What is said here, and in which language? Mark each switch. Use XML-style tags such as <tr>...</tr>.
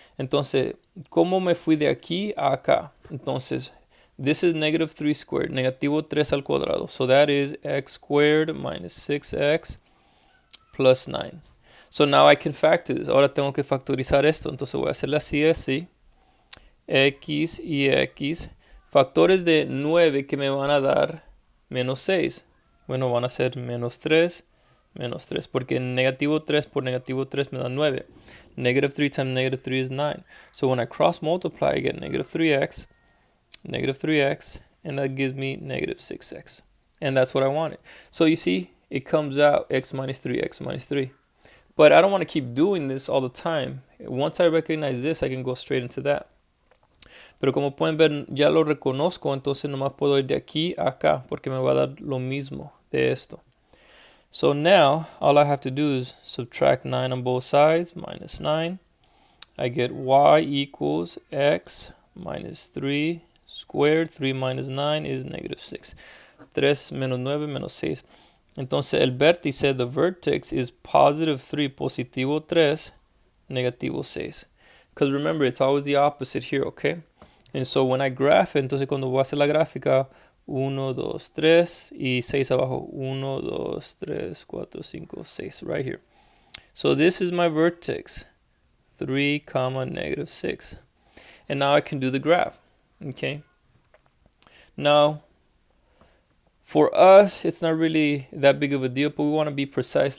<es>Entonces, ¿cómo me fui de aquí a acá?</es> <en>Entonces, this is negative 3 squared,</en> <es>negativo 3 al cuadrado,</es> <en>so that is x squared minus 6x plus 9. So now I can factor this.</en> <es>Ahora tengo que factorizar esto. Entonces voy a hacerle así. X y X. Factores de 9 que me van a dar menos 6. Bueno, van a ser menos 3, menos 3. Porque negativo 3 por negativo 3 me da 9.</es> <en>Negative 3 times negative 3 is 9. So when I cross multiply, I get negative 3x, and that gives me negative 6x. And that's what I wanted. So you see, it comes out x minus 3, x minus 3. But I don't want to keep doing this all the time. Once I recognize this, I can go straight into that.</en> <es>Pero como pueden ver, ya lo reconozco, entonces nomás puedo ir de aquí a acá, porque me va a dar lo mismo de esto.</es> <en>So now, all I have to do is subtract 9 on both sides, minus 9. I get y equals x minus 3 squared. 3 minus 9 is negative 6.</en> <es>3 menos 9 menos 6. Entonces el vértice,</es> <en>the vertex, is positive 3,</en> <es>positivo 3, negativo 6.</es> <en>Because remember, it's always the opposite here, okay? And so when I graph it,</en> <es>entonces cuando voy a hacer la gráfica, 1, 2, 3 y 6 abajo.</es> <en>1, 2, 3, 4, 5, 6, right here. So this is my vertex, 3, comma, negative 6. And now I can do the graph, okay? Now, for us, it's not really that big of a deal, but we want to be precise.</en>